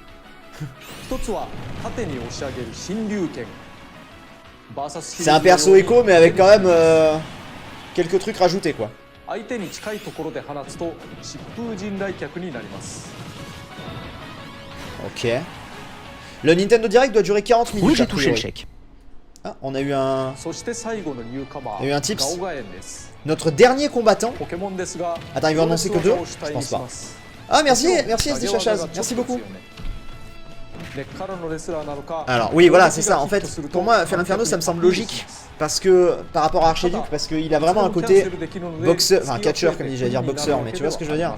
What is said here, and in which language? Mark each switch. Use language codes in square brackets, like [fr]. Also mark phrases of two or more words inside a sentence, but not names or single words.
[fr] C'est un perso écho, mais avec quand même quelques trucs rajoutés, quoi. Ok. Le Nintendo Direct doit durer 40 minutes. Oui, j'ai touché le chèque. Ah, on a eu un... Il y a eu un tips. [ja] です。 [fr] Notre dernier combattant. [ja] ポケモンですが、 [fr] Attends, il va en annoncer que 2? Je pense pas. Ah, merci, merci SD Chachaz, merci beaucoup. Alors, oui, voilà, c'est ça. En fait, pour moi, Félinferno, ça me semble logique. Parce que, par rapport à Archduke, parce qu'il a vraiment un côté boxeur, enfin catcheur, comme j'allais dire boxeur, mais tu vois ce que je veux dire?